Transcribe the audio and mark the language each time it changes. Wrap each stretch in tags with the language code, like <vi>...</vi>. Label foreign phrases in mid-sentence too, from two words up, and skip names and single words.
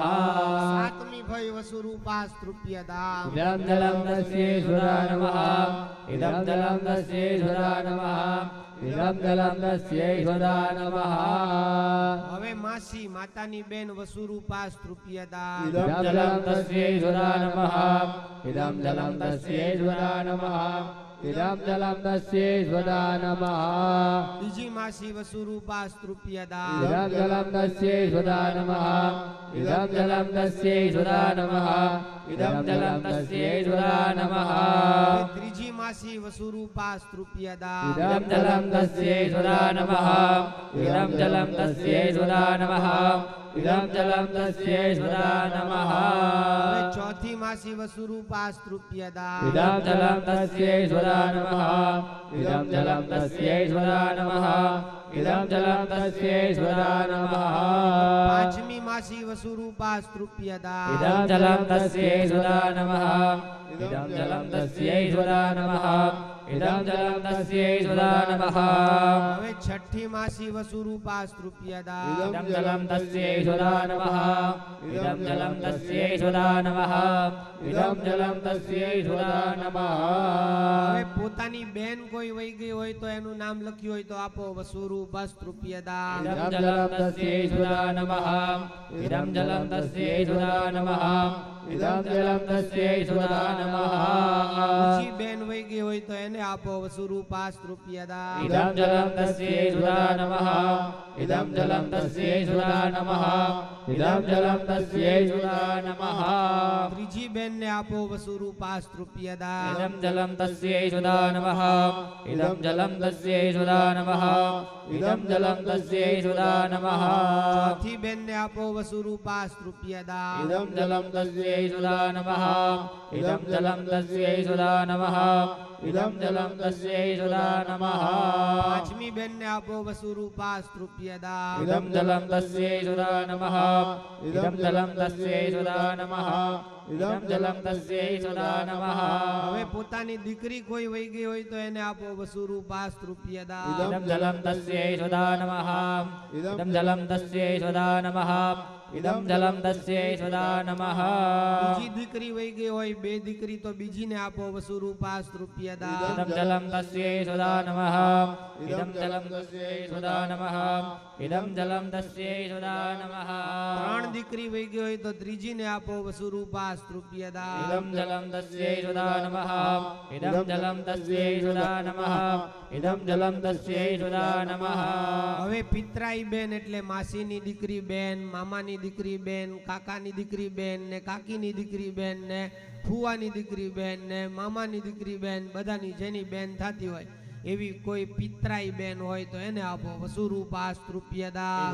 <gu>સાતમી ફઈ</gu> <sa>वसुरूपा स्तृप्यदा इदं जलं तस्यै सुधा नमः इदं जलं तस्यै सुधा नमः इदं जलं तस्यै सुधा नमः</sa> <gu>હવે માસી માતાની બેન</gu> <sa>वसुरूपा स्तृप्यदा इदं जलं तस्यै सुधा नमः इदं जलं तस्यै सुधा नमः इदं जलं तस्यै सुधा नमः</sa> <gu>બીજી માસી</gu> <sa>वसुरूपा स्तृप्यदा इदं जलं तस्यै सुधा नमः इदं जलं तस्यै सुधा नमः इदं जलं तस्यै सुधा नमः</sa> <gu>ત્રીજી માસી</gu> <sa>वसुरूपा स्तृप्यदा इदं जलं तस्यै सुधा नमः इदं जलं तस्यै सुधा नमः इदं जलं तस्यै सुधा नमः</sa> <gu>હવે ચોથી માસી</gu> <sa>वसुरूपा स्तृप्यदा इदं जलं तस्यै सुधा नमः इदं जलं तस्यै सुधा नमः इदं जलं तस्यै सुधा नमः</sa> <gu>પાંચમી માસી</gu> <sa>वसुरूपा स्तृप्यदा इदं जलं तस्यै सुधा नमः इदं जलं तस्यै सुधा नमः इदं जलं तस्यै सुधा नमः</sa> <gu>હવે છઠ્ઠી માસી</gu> <sa>वसुरूपा स्तृप्यदा इदं जलं तस्यै सुधा नमः इदं जलं तस्यै सुधा नमः इदं जलं तस्यै सुधा नमः</sa> <gu>હવે પોતાની બેન કોઈ વહી ગઈ હોય તો એનું નામ લખ્યું હોય તો આપો</gu> <sa>वसुरूपा स्तृप्यदा इदं जलं तस्यै सुधा नमः इदं जलं तस्यै सुधा नमः इदं जलं तस्यै सुधा नमः</sa> <gu>બીજી બેન વહી ગઈ હોય તો એને આપો</gu> <sa>वसुरूपा स्तृप्यदा इदं जलं तस्यै सुधा नमः इदं जलं तस्यै सुधा नमः इदं जलं तस्यै सुधा नमः</sa> <gu>ત્રીજી બેન ને આપો</gu> <sa>वसुरूपा स्तृप्यदा इदं जलं तस्यै सुधा नमः इदं जलं तस्यै सुधा नमः इदं जलं तस्यै सुधा नमः</sa> <gu>ચોથી બેન ને આપો</gu> <sa>वसुरूपा स्तृप्यदा इदं जलं तस्यै सुधा नमः इदं जलं तस्यै सुधा नमः इदं जलं तस्यै सुधा नमः</sa> <gu>પાંચમી બેન ને આપો</gu> <sa>वसुरूपा स्तृप्यदा इदं जलं तस्यै सुधा नमः इदं जलं तस्यै सुधा नमः इदं जलं तस्यै सुधा नमः</sa> <gu>હવે પોતાની દીકરી કોઈ વહી ગઈ હોય તો એને આપો</gu> <sa>वसुरूपा स्तृप्यदा इदं जलं तस्यै सुधा नमः इदं जलं तस्यै सुधा नमः इदं जलं तस्यै सुधा नमः</sa> <gu>બીજી દીકરી વહી ગઈ હોય બે દીકરી તો બીજીને આપો</gu> <sa>वसुरूपा स्तृप्यदा इदं जलं तस्यै सुधा नमः इदं जलं तस्यै सुधा नमः इदं जलं तस्यै सुधा नमः</sa> <gu>ત્રણ દીકરી વહી ગઈ હોય તો ત્રીજીને આપો</gu> <sa>वसुरूपा स्तृप्यदा इदं जलं तस्यै सुधा नमः इदं जलं तस्यै सुधा नमः इदं जलं तस्यै सुधा नमः</sa> <gu>હવે પિતરાઈ બેન એટલે માસીની દીકરી બેન મામાની દીકરી બેન કાકાની દીકરી બેન ને કાકીની દીકરી બેન ને ફુવાની દીકરી બેન ને મામાની દીકરી બેન બધાની જેની બેન થતી હોય એવી કોઈ પિતરાઈ બેન હોય તો એને આપો</gu> <sa>वसुरूपास्तृप्य दान.</sa>